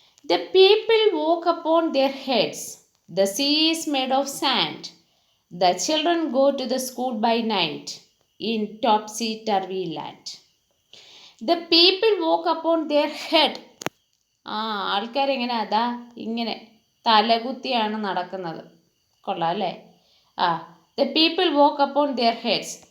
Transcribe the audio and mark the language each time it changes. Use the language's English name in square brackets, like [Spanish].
[English] The people walk upon their heads. The sea is made of sand. The children go to the school by night in topsy-turvy land. The people walk upon their head. [Malayalam] ആൾക്കാരെങ്ങനെ ഇങ്ങനെ തലകുത്തിയാണ് നടക്കുന്നത്. കൊള്ളാം അല്ലേ? [English] The people walk upon their heads.